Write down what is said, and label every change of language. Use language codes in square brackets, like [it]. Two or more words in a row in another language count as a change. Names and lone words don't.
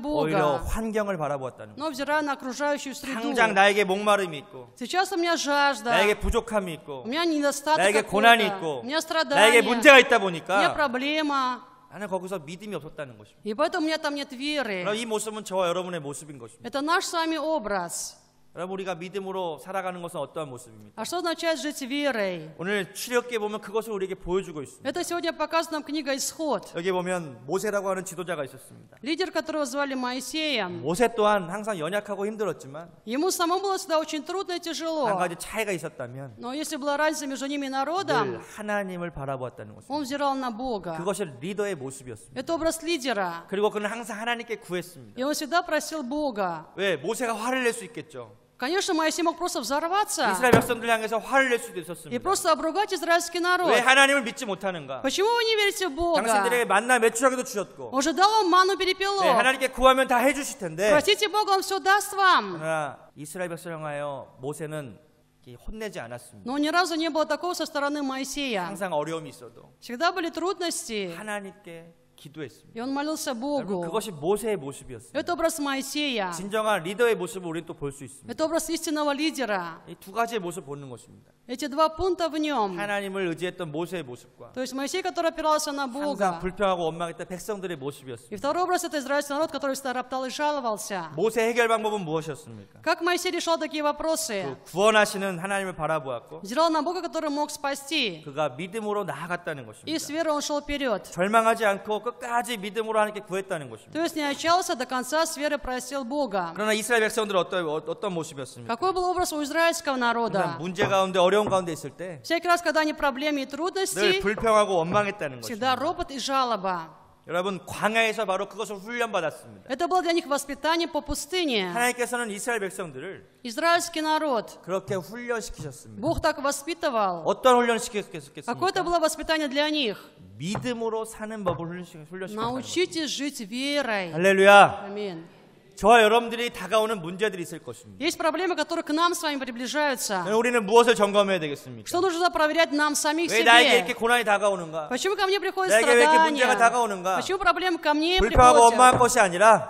[ko] 오히려 [ru] Бога, [ko] 환경을 바라보았다는 거예요. [ru] но взираю на окружающую среду. [ko] 당장 나에게 목마름이 있고 [ru] Сейчас у меня жажда, [ko] 나에게 부족함이 있고 [ru] у меня недостаток [ko] 나에게 고난이 [ru] какой-то, [ko] 있고 [ru] у меня [ko] 나에게 [ru] страдания, [ko] 문제가 있다 [ru] у меня [ko] 보니까 [ru] проблема, [ko] 나는 거기서 믿음이 없었다는 것입니다. [ru] и поэтому у меня там нет веры. [ko] 그럼 이 모습은 저와 여러분의 모습인 것입니다. [ru] Это наш с вами образ. [ko] 여러분 우리가 믿음으로 살아가는 것은 어떠한 모습입니까? [ru] А что означает жить верой? [ko] 오늘 출애굽기에 보면 그것을 우리에게 보여주고 있습니다. [ru] Это сегодня показывает нам книга «Исход». [ko] 여기 보면 모세라고 하는 지도자가 있었습니다. [ru] Лидер, которого звали Моисеем, [ko] 모세 또한 항상 연약하고 힘들었지만 [ru] ему самому было всегда очень трудно и [ko] 한 [ru] тяжело. [ko] 가지 차이가 있었다면 [ru] Но если была разница между ними и [ko] 늘 [ru] народом, [ko] 하나님을 바라보았다는 것입니다. [ru] он взирал на Бога. [ko] 그것이 리더의 모습이었습니다. [ru] Это образ лидера. [ko] 그리고 그는 항상 하나님께 구했습니다. [ru] И он всегда просил Бога. [ko] 왜? 모세가 화를 낼 수 있겠죠. [ru] Конечно, Моисей мог просто взорваться [ko] 이스라엘 백성들 향해서 화를 낼 수도 [ru] и [ko] 있었습니다. [ru] просто обругать израильский народ. [ko] 왜 하나님을 믿지 못하는가? [ru] Почему вы не верите в Бога? [ko] 당신들에게 만나 매출하기도 주셨고 [ru] Он же дал вам ману перепелов. [ko] 하나님께 구하면 다 해주실 텐데 [ru] Просите Бога, Он все даст вам. [ko] 그러나 이스라엘 백성을 향하여 모세는 혼내지 않았습니다. [ru] Но ни разу не было такого со стороны Моисея. [ko] 항상 어려움이 있어도 [ru] Всегда были трудности, [ko] 하나님께 기도했습니다. [ru] и он молился [ko] 여러분, [ru] Богу. [ko] 그것이 모세의 모습이었습니다. [ru] Это образ Моисея. [ko] 진정한 리더의 모습을 우리는 또 볼 수 있습니다. [ru] Это образ истинного лидера. [ko] 이 두 가지의 모습을 보는 것입니다. [ru] Эти два пункта в нем. [ko] 하나님을 의지했던 모세의 모습과 [ru] То есть Моисей, который опирался на [ko] 항상 [ru] Бога. [ko] 불평하고 원망했던 백성들의 모습이었습니다. [ru] И второй образ — это израильский народ, который всегда роптал и жаловался. [ko] 모세 해결 방법은 무엇이었습니까? [ru] Как Моисей решал такие вопросы? [ko] 그 구원하시는 하나님을 바라보았고 [ru] Взирал на Бога, который мог спасти. [ko] 그가 믿음으로 나아갔다는 [ru] И с [ko] 것입니다. [ru] верой он шел вперед. [ko] 절망하지 않고 끝까지 믿음으로 하나님께 구했다는 것입니다. [ru] То есть не отчаялся, до конца с верой просил Бога. [ko] 그러나 이스라엘 백성들은 어떤 모습이었습니까? [ru] Какой был образ у израильского [ko] 항상 [ru] народа? [ko] 문제 가운데 어려운 가운데 있을 때 [ru] Всякий раз, когда они проблемы и [ko] 늘 [ru] трудности, [ko] 불평하고 원망했다는 [ru] всегда [ko] 것입니다. [ru] ропот и жалоба. [ko] 여러분 광야에서 바로 그것을 훈련받았습니다. [ru] Это было для них воспитание по пустыне. [ko] 하나님께서는 이스라엘 백성들을 [ru] Израильский народ. [ko] 그렇게 훈련시키셨습니다. [ru] Бог так воспитывал. [ko] 어떤 훈련을 시켰겠습니까? [ru] Какое это было воспитание для них? [ko] 믿음으로 사는 법을 훈련시켰습니다. [ru] Научитесь жить верой. [ko] 할렐루야. [ru] Аминь. [ko] 저와 여러분들이 다가오는 문제들이 있을 것입니다. [ru] Есть проблемы, которые к нам с вами приближаются. [ko] 우리는 무엇을 점검해야 되겠습니까? [ru] Что нужно проверять нам самих [ko] 왜 나에게 이렇게 [ru] себе? [ko] 고난이 다가오는가? [ru] Почему ко мне приходят [ko] 나에게 왜 이렇게 문제가 [ru] страдания? [ko] 다가오는가? [ru] Почему проблемы ко мне [ko] 불평하고 원망할 [ru] приходят? [ko] 것이 아니라